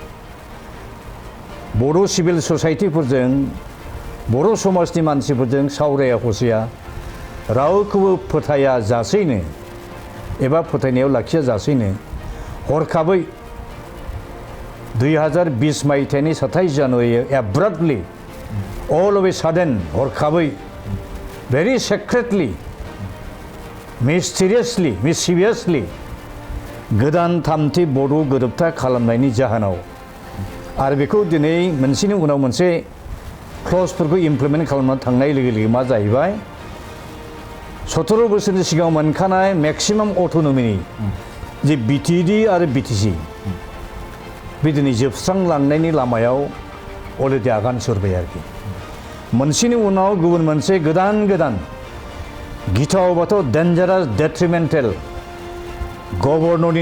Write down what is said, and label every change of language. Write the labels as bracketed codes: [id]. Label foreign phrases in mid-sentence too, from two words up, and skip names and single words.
[brx] बर' सिभिल ससाइटिफोरजों बर' समाजनि मानसिफोरजों सावराया हसिया रावखौबो फोथाया जासैनो एबा फोथायनायाव लाखिया जासैनो हरखाबै 2020 मायथाइनि 27 जानुवारियाव एब्राप्टलि [en] all of a sudden [brx] हरखाबै [en] very secretly mischievously [brx] गोदान थामथि बड' गोरोबथा खालामनायनि जाहोनाव आरो बेखौ दिनै मोनसेनि उनाव मोनसे क्लजफोरखौ इमप्लिमेन्ट खालामना थांनाय लोगो लोगो मा जाहैबाय 17 बोसोरनि सिगाङाव मोनखानाय [en] maximum autonomy [brx] जे BTD आरो BTC बे दिनै जोबस्रांलांनायनि लामायाव अलरेडि आगान सुरबाय आरोखि मोनसेनि उनाव गुबुन मोनसे गोदान गिथाव बाथाव [en] dangerous detrimental [brx] गभर्नरनि